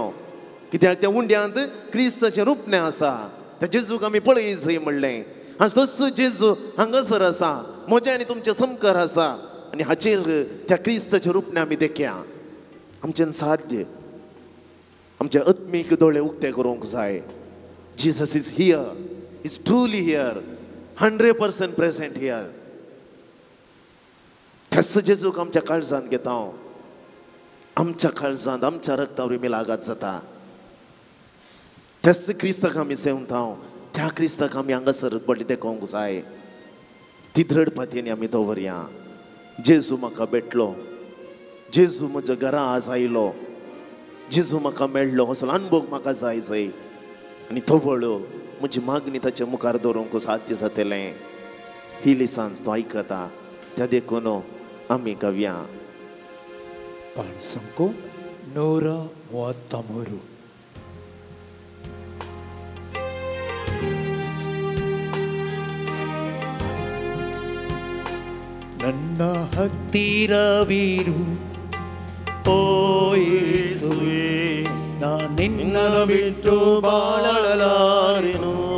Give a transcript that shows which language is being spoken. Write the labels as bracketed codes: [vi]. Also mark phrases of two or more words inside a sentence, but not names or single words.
[kok] कित्याक त्या उंड्यांत क्रिस्ताचे रूपने आसा. त्या जेजूक आमी पळय जंय म्हणलें. आनी तसो जेजू हांगासर आसा, म्हजे आनी तुमचे समकार आसा. आनी हाचेर त्या क्रिस्ताचे रूपने आमी देखया. आमच्यान साध्य आमचे आत्मीक दोळे उक्ते करूंक जाय. [en] Jesus is here, is truly here, 100% present here. [kok] त्याच जेजूक आमच्या काळजांत घेता. आमच्या काळजांत आमच्या रक्तावरी मिलागात जाता. त्याच क्रिस्ताक आमी सेवता. त्या क्रिस्ताक आमी हांगासर बडी देखोवंक जाय. ती दृढपतीने आमी दवरया. जेजू म्हाका भेटलो, जेजू म्हज्या घरा आज आयलो, जेजू म्हाका मेळ्ळो असलो अनुभव म्हाका जाय जंय. आनी तो वळो म्हजी मागणी ताचे मुखार दवरूंक साध्य जातलें. ही लिसांस तो आयकता. त्या देखून आमी गावया. पाण संको 133. [kn] ನನ್ನ ಹತ್ತಿರವಿರು ಓ ಯೇಸುವೇ, ನಾ ನಿನ್ನನ್ನು ಬಿಟ್ಟು ಬಾಳಲಾರೆನು.